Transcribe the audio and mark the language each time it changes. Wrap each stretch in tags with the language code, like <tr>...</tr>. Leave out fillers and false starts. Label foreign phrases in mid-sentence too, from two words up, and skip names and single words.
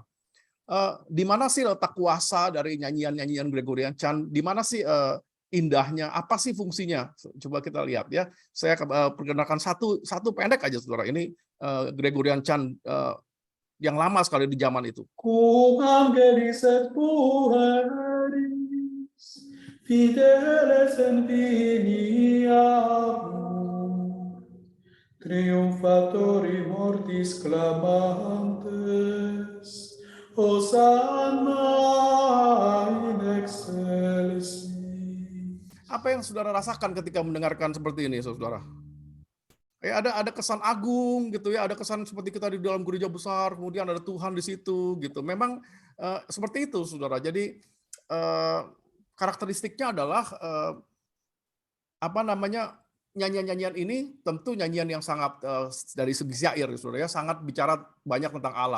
<id>Di mana sih letak kuasa dari nyanyian-nyanyian</id> <en>Gregorian chant?</en> <id>Di mana sih indahnya? Apa sih fungsinya? Coba kita lihat ya. Saya perkenalkan satu pendek aja, saudara. Ini</id> <en>Gregorian chant</en> <id>yang lama sekali di zaman itu.</id> <la>Cum angelis et pueris, fideles in viniamur, triumphatori mortis clamantes, Hosanna in excelsis.</la> <id>Apa yang saudara rasakan ketika mendengarkan seperti ini, saudara? Ada kesan agung gitu ya, ada kesan seperti kita di dalam gereja besar, kemudian ada Tuhan di situ gitu. Memang seperti itu, saudara. Jadi karakteristiknya adalah nyanyian-nyanyian ini tentu nyanyian yang sangat dari segi syair, saudara ya, sangat bicara banyak tentang Allah.</id>